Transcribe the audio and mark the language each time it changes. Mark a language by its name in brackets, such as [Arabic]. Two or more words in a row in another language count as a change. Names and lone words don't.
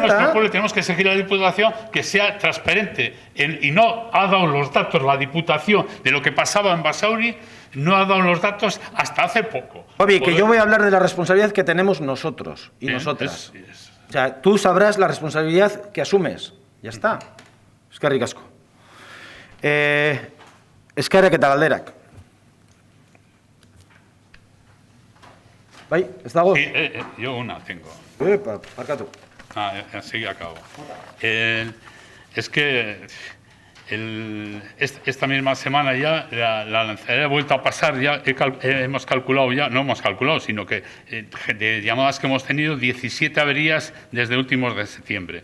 [Spanish] Nuestro pueblo, tenemos que exigir a la Diputación que sea transparente. Y no ha dado los datos la Diputación de lo que pasaba en Basauri, no ha dado los datos hasta hace poco. Bobby, que yo voy a hablar de la responsabilidad que tenemos nosotros y nosotras. O sea, tú sabrás la responsabilidad que asumes. Ya está. [Basque] Eskerrik asko. Eskerrak eta galderak. ¿Bai? ¿Ez dago? [Spanish] Sí, yo una tengo. [Basque] Barkatu. [Spanish] Así acabo. Es que esta misma semana ya la lanzadera ha vuelto a pasar, ya hemos calculado ya, no hemos calculado, sino que de llamadas que hemos tenido, 17 averías desde últimos de septiembre.